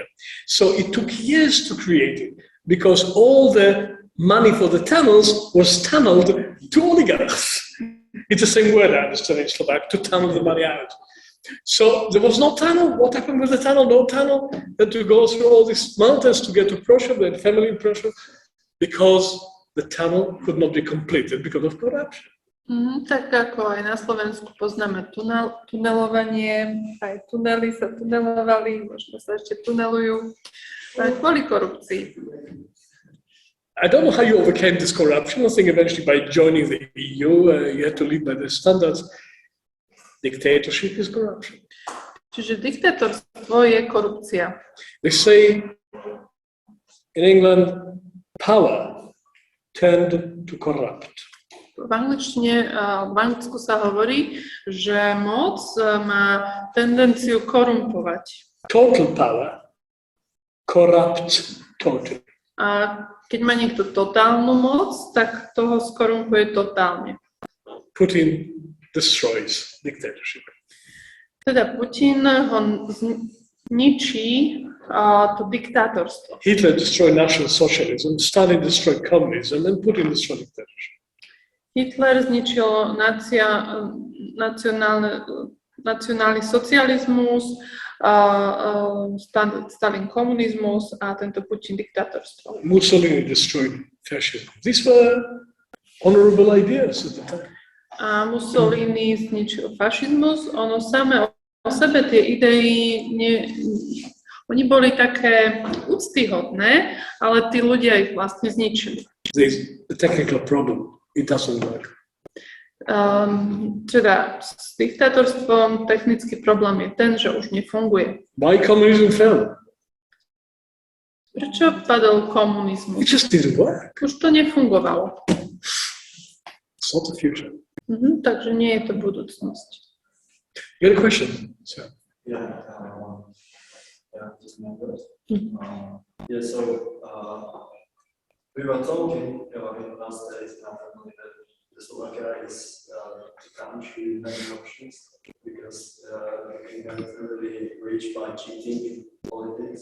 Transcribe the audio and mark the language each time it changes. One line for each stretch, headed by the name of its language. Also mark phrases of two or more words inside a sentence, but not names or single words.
English: So it took years to create it because all the money for the tunnels was tunneled to oligarchs. It's the same word I understand in Slovak, to tunnel the money out. So there was no tunnel. What happened with the tunnel? No tunnel. Had to go through all these mountains to get to Prussia, they had family in Prussia, because the tunnel could not be completed because of corruption.
Slovak: Tak ako aj na Slovensku poznáme tunelovanie, aj tunely sa tunelovali, možno sa ešte tunelujú, aj kvôli korupcii.
English: I don't know how you overcame this corruption. I think eventually by joining the EU, you had to live by the standards. Dictatorship is corruption.
Slovak: Čiže diktátorstvo je korupcia.
English: They say in England, power tend to corrupt.
Slovak: V Anglicku sa hovorí, že moc má tendenciu korumpovať.
English: Total power corrupts totally.
Slovak: A keď má niekto totálnu moc, tak toho skorumpuje totálne.
English: Putin destroys dictatorship.
Slovak: Teda Putin ho zničí to diktátorstvo.
English: Hitler destroyed National Socialism, Stalin destroyed communism, and Putin destroyed dictatorship.
Slovak: Hitler zničil nacionálny socializmus, Stalin komunizmus a tento Putin diktátorstvo.
English: Mussolini destroyed fascism. These were honorable ideas at the time.
Slovak: A Mussolini zničil fašizmus, ono samé o sebe tie idei, oni boli také úctyhodné, ale tí ľudia ich vlastne zničili.
English: There's a technical problem. It doesn't work.
Slovak: Teda s diktátorstvom technický problém je ten, že už nefunguje.
English: Why communism fell?
Slovak: Prečo padol komunizmus?
English: It just didn't work.
Slovak: Už to nefungovalo.
English: It's not the future.
Slovak: Takže nie je to budúcnosť.
English: You had a question, sir? Yeah, just members. So we were talking in the last days now that the Slovakia is a country with many options because we can get really rich by cheating in politics.